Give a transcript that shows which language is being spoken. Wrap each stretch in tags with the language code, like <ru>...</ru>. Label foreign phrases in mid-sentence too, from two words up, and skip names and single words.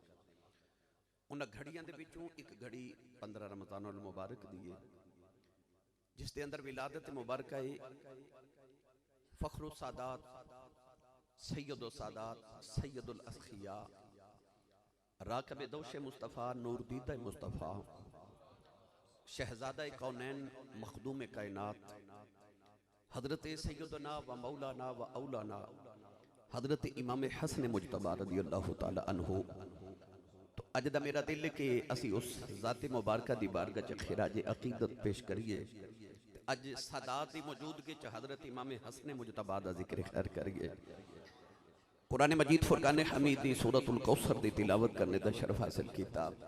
<pa>اونہاں گھڑیاں دے وچوں ایک گھڑی 15 رمضان المبارک دی ہے، جس دے اندر ولادت مبارک ہے فخر السادات سید السادات سید الاسخیا راکب دوش مصطفیٰ نور دیدہ مصطفیٰ شہزادہ کونین مخدوم کائنات حضرت سیدنا و مولانا و اولانا حضرت امام حسن مجتبیٰ</pa> <ar>رضي الله تعالى عنه.</ar> <pa>تو اج دا میرا دل ہے کہ اسی اس ذات مبارک دی بارگاہ چ خراج عقیدت پیش کریے. اج سادات دی موجودگی چ حضرت امام حسن مجتبیٰ دا ذکر خیر کریے. قرآن مجید فرقان حمید دی سورۃ الکوثر دی تلاوت کرنے دا شرف حاصل کیتا.</pa>